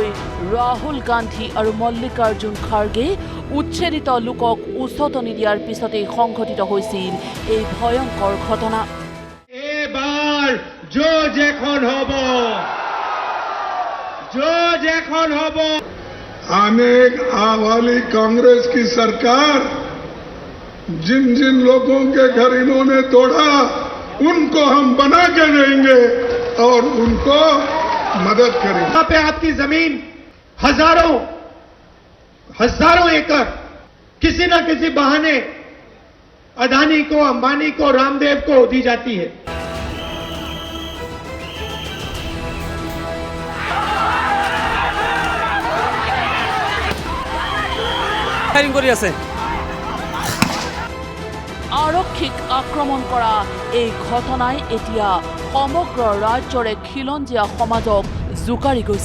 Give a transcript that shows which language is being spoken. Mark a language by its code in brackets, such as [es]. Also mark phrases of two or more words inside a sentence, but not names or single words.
[as] ৰাহুল গান্ধী আৰু মল্লিকাৰ্জুন খাৰ্গে উচ্ছেদিত লোকক উচতনি দিয়াৰ পিছতেই সংঘটিত হৈছিল এই ভয়ংকৰ ঘটনা। এবাৰ যখন হব [hi] आने वाली कांग्रेस की सरकार जिन जिन लोगों के घर इन्होंने तोड़ा उनको हम बना के देंगे और उनको मदद करेंगे। यहाँ पे आपकी जमीन हजारों एकड़ किसी न किसी बहाने अदानी को, अंबानी को, रामदेव को दी जाती है। [as] আৰক্ষীক আক্ৰমণ কৰা এই ঘটনাই এতিয়া সমগ্ৰ ৰাজ্যৰে খিলঞ্জীয়া সমাজক জোকাৰি গৈছে।